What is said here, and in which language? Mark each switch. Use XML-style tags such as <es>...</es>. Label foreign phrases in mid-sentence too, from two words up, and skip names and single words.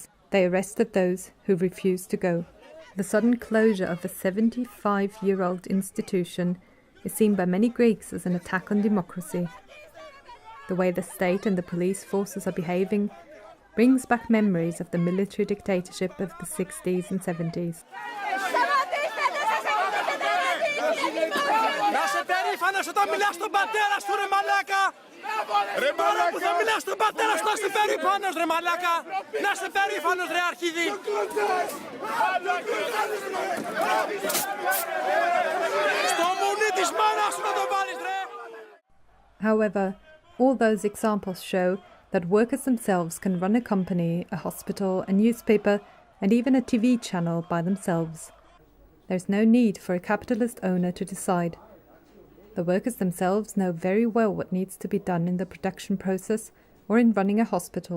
<en>They arrested those who refused to go. The sudden closure of a 75-year-old institution is seen by many Greeks as an attack on democracy. The way the state and the police forces are behaving brings back memories of the military dictatorship of the 60s and 70s.</en> <el>Να είσαι περήφανος όταν μιλάς στον πατέρα σου, ρε μαλάκα! Τώρα που θα μιλάς στον πατέρα σου, να είσαι περήφανος, ρε μαλάκα! Να είσαι περήφανος, ρε αρχίδι! Στο μουνί της μάνας σου να το βάλεις, ρε!</el> <en>However, all those examples show that workers themselves can run a company, a hospital, a newspaper, and even a TV channel by themselves. There is no need for a capitalist owner to decide. The workers themselves know very well what needs to be done in the production process or in running a hospital.</en>